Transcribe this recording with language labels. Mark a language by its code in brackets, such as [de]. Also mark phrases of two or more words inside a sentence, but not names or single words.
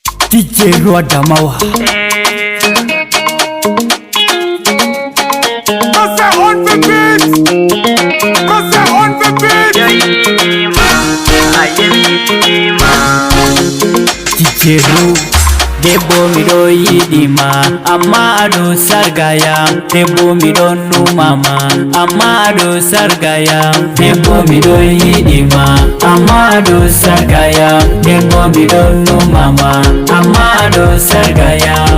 [en] D J Rwanda Mawa. Cause they're on the beat. Cause they're on the beat. D J Ru. [ff] Debbo mi do yidi ma, amma ado sarga ya. Debbo mi do numa ma, amma ado sarga ya. Debbo mi do yidi ma, amma ado sarga ya. Debbo mi do numa ma, amma ado sarga ya.